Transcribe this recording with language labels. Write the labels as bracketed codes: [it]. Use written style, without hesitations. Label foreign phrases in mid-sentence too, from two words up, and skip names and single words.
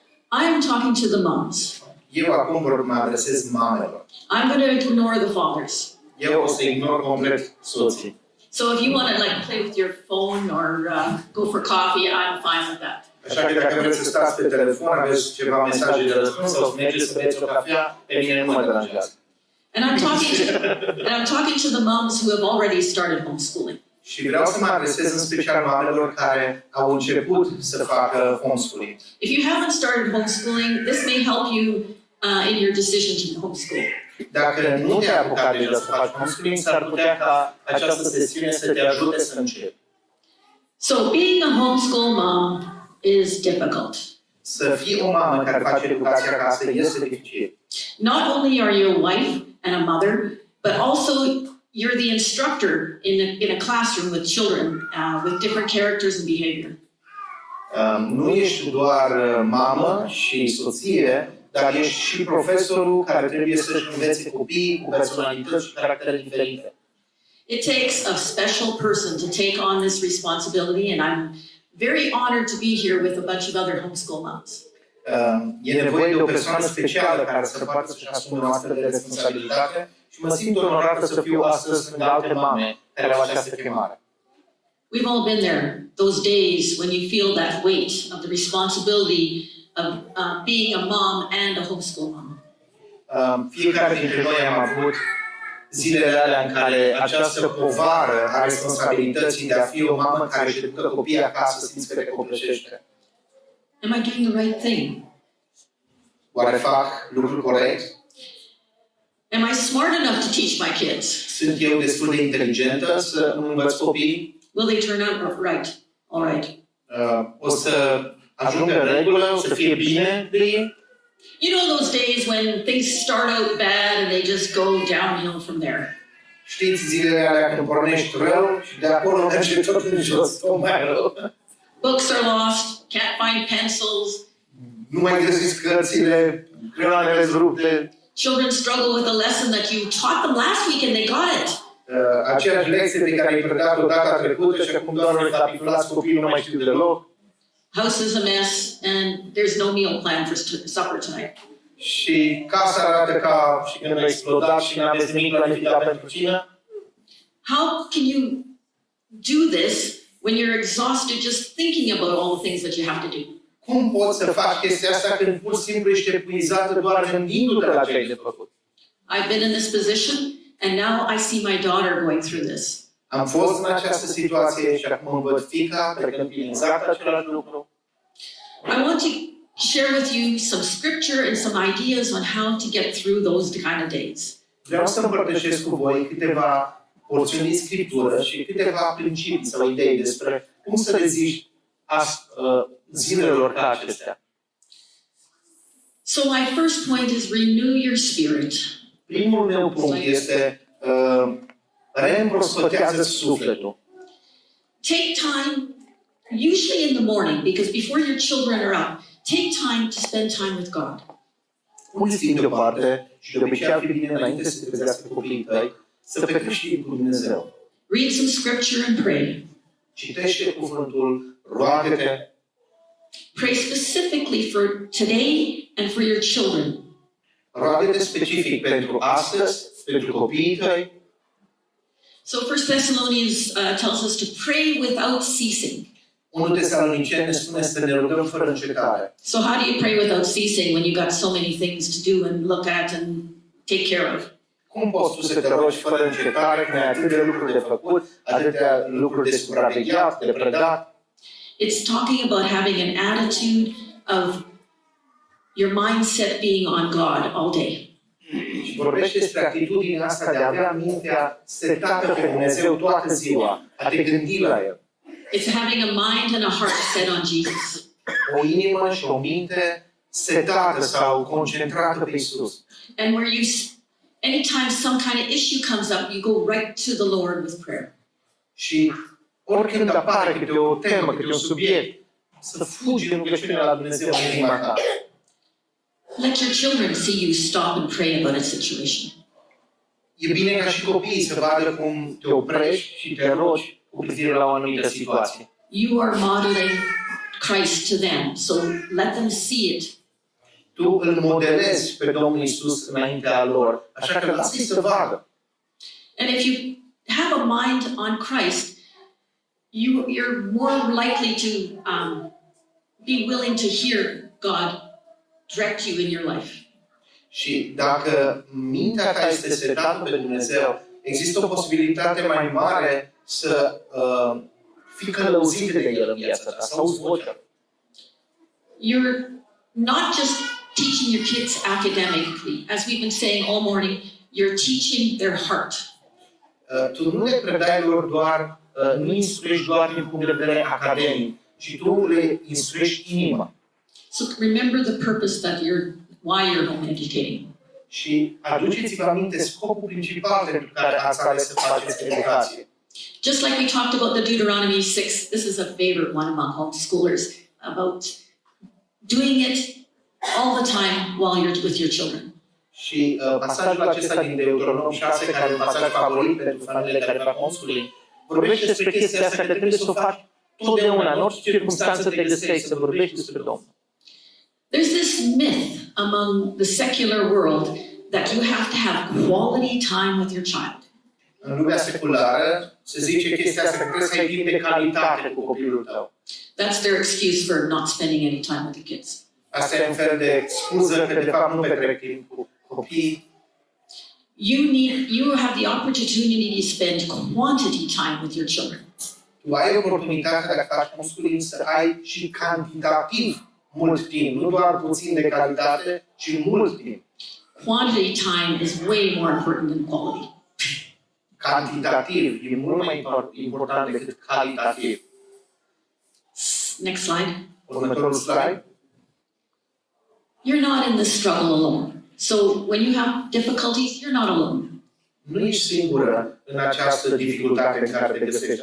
[en] I am talking to the moms. [ro] Eu acum mă adresez mamelor. [en] I'm going to ignore the fathers. [ro] Eu o să ignor complet soții. [en] So if you want to like play with your phone or go for coffee, I'm fine with that. [ro] Așa că dacă vreți să stați pe telefon, aveți ceva mesaje de răspuns sau să mergeți să beți o cafea, pe mine nu mă deranjează. [en] And I'm talking to the moms who have already started homeschooling. [ro] Și vreau să mă adresez în special mamelor care au început să facă homeschooling. [en] If you haven't started homeschooling, this may help you in your decision to homeschool. [ro] Dacă nu te-ai apucat deja să faci homeschooling, s-ar putea ca această sesiune să te ajute să începi. [en] So being a homeschool mom is difficult. [ro] Să fii o mamă care face educația acasă este dificil. [en] Not only are you a wife and a mother, but also you're the instructor in a classroom with children with different characters and behavior. [ro] Nu ești doar mamă și soție, dar ești și profesorul care trebuie să-și învețe copiii cu personalități și caractere diferite. [en] It takes a special person to take on this responsibility, and I'm very honored to be here with a bunch of other homeschool moms. [ro] E nevoie de o persoană specială care să poată să-și asume o astfel de responsabilitate și mă simt onorată să fiu astăzi lângă alte mame care au această chemare. [en] We've all been there, those days when you feel that weight of the responsibility of being a mom and a homeschool mom. [ro] Fiecare dintre noi am avut zilele alea în care această povară a responsabilității de a fi o mamă care își educă copiii acasă simți că te copleșește. [en] Am I doing the right thing? [ro] Oare fac lucrul corect? [en] Am I smart enough to teach my kids? [ro] Sunt eu destul de inteligentă să învăț copiii? [en] Will they turn out right? All right. [ro] O să ajungă în regulă, o să fie bine de ei? [en] You know those days when things start out bad and they just go downhill from there. [ro] Știți zilele alea când pornești rău și de acolo merge tot în jos, tot mai rău. [en] Books are lost, can't find pencils. [ro] Nu mai găsiți cărțile, creioanele rupte. [en] Children struggle with a lesson that you taught them last week and they got it. [ro] Aceeași lecție pe care ai predat-o data trecută și acum doar recapitulați copiii nu mai știu deloc. [en] House is a mess and there's no meal plan for supper tonight. [ro] Și casa arată ca și când a explodat și nu aveți nimic planificat pentru cină. [en] How can you do this when you're exhausted just thinking about all the things that you have to do? [ro] Cum poți să faci chestia asta când pur și simplu ești epuizată doar gândindu-te la ce ai de făcut? [en] I've been in this position and now I see my daughter going through this. [ro] Am fost în această situație și acum îmi văd fiica trecând prin exact același lucru. [en] I want to share with you some scripture and some ideas on how to get through those kind of days. [ro] Vreau să împărtășesc cu voi câteva porțiuni din Scriptură și câteva principii sau idei despre cum să reziști zilelor ca acestea. [en] So my first point is renew your spirit. [ro] Primul meu punct este reîmprospătează sufletul. [en] Take time, usually in the morning, because before your children are up, take time to spend time with God. [ro] Pune timp deoparte și de obicei ar fi bine înainte să te trezească copiii tăi să petrești timp cu Dumnezeu. [en] Read some scripture and pray. [ro] Citește cuvântul, roagă-te. [en] Pray specifically for today and for your children. [ro] Roagă-te specific pentru astăzi, pentru copiii tăi. [en] So 1 Thessalonians tells us to pray without ceasing. [ro] 1 Tesaloniceni ne spune să ne rugăm fără încetare. [en] So how do you pray without ceasing when you've got so many things to do and look at and take care of? [ro] Cum poți tu să te rogi fără încetare când ai atât de lucruri de făcut, atâtea lucruri de supravegheat, de predat? [en] It's talking about having an attitude of your mindset being on God all day. [ro] Și vorbește despre atitudinea asta de a avea mintea setată pe Dumnezeu toată ziua, a te gândi la El. [en] It's having a mind and a heart set on Jesus. [ro] O inimă și o minte setată sau concentrată pe Isus. [en] And where you, anytime some kind of issue comes up, you go right to the Lord with prayer. [ro] Și oricând apare câte o temă, câte un subiect, să fugi în rugăciunea la Dumnezeu în inima ta. [en] Let your children see you stop and pray about a situation. [ro] E bine ca și copiii să vadă cum te oprești și te rogi cu privire la o anumită situație. [en] You are modeling Christ to them, so let them see it [ro] Tu îl modelezi pe Domnul Iisus înaintea lor, așa că lasă-i să vadă. [en] And if you have a mind on Christ, you're more likely to be willing to hear God direct you in your life. [ro] Și dacă mintea ta este setată pe Dumnezeu, există o posibilitate mai mare să fii călăuzit de El în viața ta, să auzi vocea. [en] You're not just teaching your kids academically. As we've been saying all morning, you're teaching their heart. [ro] Tu nu le predai lor doar, nu instruiești doar din punct de vedere academic, ci tu le instruiești inima. [en] So remember the purpose that why you're home educating. [ro] Și aduceți-vă aminte scopul principal pentru care ați ales să faceți educație. [en] Just like we talked about the Deuteronomy 6, this is a favorite one among homeschoolers, about doing it all the time while you're with your children. [ro] Și pasajul acesta din Deuteronom 6, care e un pasaj favorit pentru familiile care fac homeschooling, vorbește despre chestia asta, că trebuie să o faci totdeauna, în orice circunstanță te găsești, să vorbești despre Domnul. [en] There's this myth among the secular world that you have to have quality time with your child. [ro] În lumea seculară se zice chestia asta, că trebuie să ai timp de calitate cu copilul tău. [en] That's their excuse for not spending any time with the kids. [ro] Asta e un fel de scuză că de fapt nu petrec timp cu copiii. [en] You have the opportunity to spend quantity time with your children. [ro] Tu ai oportunitatea, dacă faci homeschooling, să ai și cantitativ mult timp, nu doar puțin de calitate, ci mult timp. [en] Quantity time is way more important than quality. [ro] Cantitativ e mult mai important decât calitativ. [en] Next slide. [ro] Următorul slide. [en] You're not in this struggle alone. So when you have difficulties, you're not alone. [ro] Nu ești singură în această dificultate în care te găsești.